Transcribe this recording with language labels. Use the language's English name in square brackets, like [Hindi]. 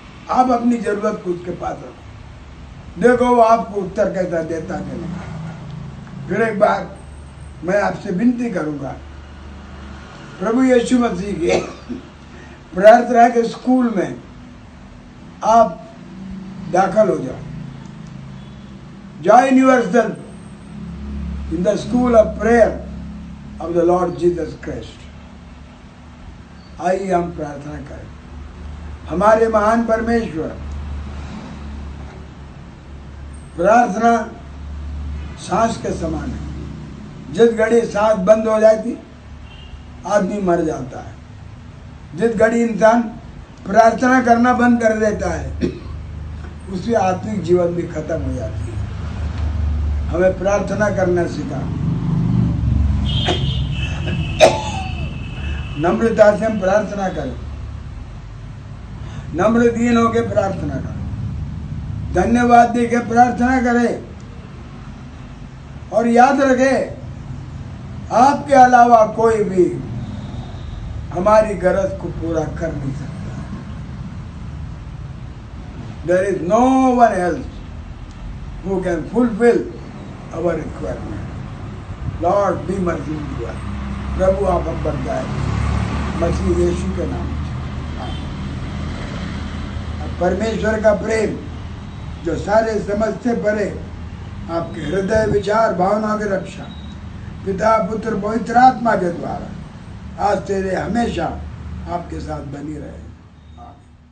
[Hindi] आप अपनी जरूरत को उसके पास रखो, देखो वो आपको उत्तर कैसा देता कि नहीं। फिर एक बार मैं आपसे विनती करूंगा, प्रभु यीशु मसीह के प्रार्थना के स्कूल में आप दाखिल हो जाओ। [English] Join yourself in the school of prayer of the Lord Jesus Christ. [Hindi] आइए हम प्रार्थना करें। हमारे महान परमेश्वर, प्रार्थना सांस के समान है। जिस घड़ी सांस बंद हो जाती आदमी मर जाता है। जिस घड़ी इंसान प्रार्थना करना बंद कर देता है उसकी आत्मिक जीवन भी खत्म हो जाती है। हमें प्रार्थना करना सीखा, नम्रता से हम प्रार्थना करें, नम्र दीन होकर प्रार्थना करें, धन्यवाद देके प्रार्थना करें। और याद रखें, आपके अलावा कोई भी हमारी गरज को पूरा कर नहीं सकता। [English] There is no one else who can fulfill our requirement. Lord, be merciful to us. [Hindi] प्रभु आप हम पर जाए, मसीह यीशु के नाम से। अब परमेश्वर का प्रेम जो सारे समझ से परे, आपके हृदय विचार भावना की रक्षा पिता पुत्र पवित्र आत्मा के द्वारा आज तेरे हमेशा आपके साथ बनी रहे। आमीन।